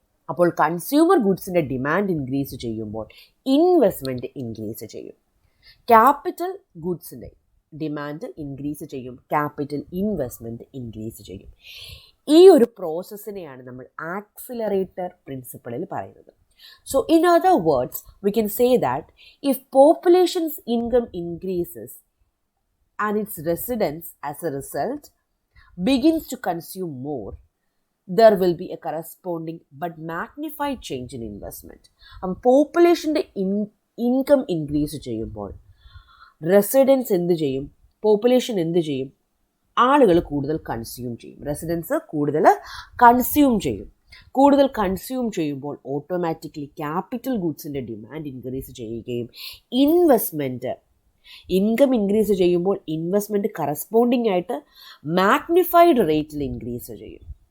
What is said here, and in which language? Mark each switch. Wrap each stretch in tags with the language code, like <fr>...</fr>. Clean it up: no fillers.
<ml>അപ്പോൾ consumer ഗുഡ്സിൻ്റെ demand increase ചെയ്യുമ്പോൾ investment increase ചെയ്യും. ക്യാപിറ്റൽ ഗുഡ്സിൻ്റെ ഡിമാൻഡ് ഇൻക്രീസ് ചെയ്യും, ക്യാപിറ്റൽ ഇൻവെസ്റ്റ്മെൻറ്റ് ഇൻക്രീസ് ചെയ്യും. ഈ ഒരു പ്രോസസ്സിനെയാണ് നമ്മൾ ആക്സിലറേറ്റർ പ്രിൻസിപ്പിളിൽ പറയുന്നത്.</ml> <en>So, in other words, we can say that if population's income increases and its residents as a result begins to consume more, there will be a corresponding but magnified change in investment.</en> <ml>പോപ്പുലേഷൻ്റെ income increase ചെയ്യുമ്പോൾ residence എന്ത് ചെയ്യും, population എന്ത് ചെയ്യും, ആളുകൾ കൂടുതൽ consume ചെയ്യും, residence കൂടുതൽ consume ചെയ്യും. കൂടുതൽ കൺസ്യൂം ചെയ്യുമ്പോൾ ഓട്ടോമാറ്റിക്കലി ക്യാപിറ്റൽ ഗുഡ്സിൻ്റെ ഡിമാൻഡ് ഇൻക്രീസ് ചെയ്യുകയും ഇൻവെസ്റ്റ്മെൻറ്റ് ഇൻകം ഇൻക്രീസ് ചെയ്യുമ്പോൾ ഇൻവെസ്റ്റ്മെൻറ്റ് കറസ്പോണ്ടിങ് ആയിട്ട് മാഗ്നിഫൈഡ് റേറ്റിൽ ഇൻക്രീസ് ചെയ്യും.</ml>